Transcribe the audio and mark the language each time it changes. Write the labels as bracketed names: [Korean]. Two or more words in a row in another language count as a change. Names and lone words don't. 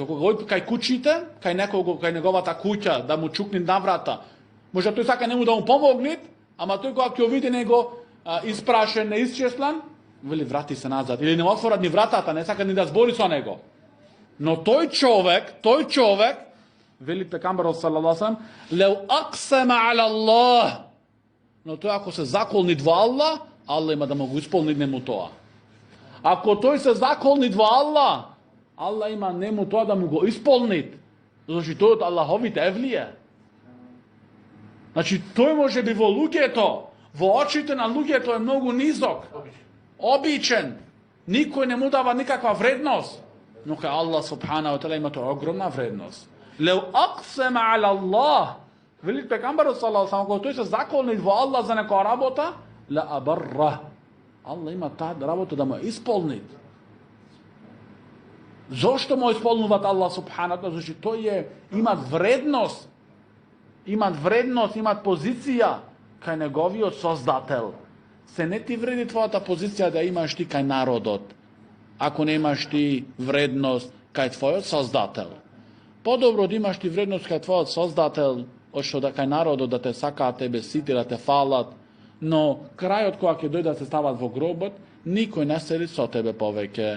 [Macedonian] Кога оди кај куќите, кај неговата куќа, да му чукни на врата, може тој сака нему да му помогне, ама тој кога ќе види него испрашен, неисчеслан, вели врати се назад. Или не отворат ни вратата, не сака ни да збори со него. Но тој човек, вели пекамбарот [Arabic] صلى الله عليه وسلم, لو أقسم على الله. [Macedonian] Но тој ако се заколни во Аллах, Аллах има да му го исполни нему тоа. Ако тој се заколни во Аллах, Аллах има нему тоа да му го исполни. Значи тој од Аллаховите евлие. Значи тој може би во луѓето, во очите на луѓето е многу низок, обичен, никој не му дава никаква вредност, но кај Аллах [Arabic] سبحانه وتعالى [Macedonian] има тоа огромна вредност. [Arabic] لو أقسم على الله, [Macedonian] вели пекамбарот [Arabic] صلى الله عليه وسلم, [Macedonian] тој се заколни во Аллах за некоја работа, [Arabic] لأبره. [Macedonian] Аллах има таа работа да му исполни. Зошто му исполнуваат Аллах [Arabic] سبحانه وتعالى? [Macedonian] Значи тој имат вредност, имат позиција кај неговиот создател. Се не ти вреди твојата позиција да имаш ти кај народот, ако не имаш ти вредност кај твојот создател. Подобро да имаш ти вредност кај твојот создател, од што да кај народот да те сакаат тебе сите, да те фалат, но крајот кога ќе дојдат да се стават во гробот, никој не седи со тебе повеќе.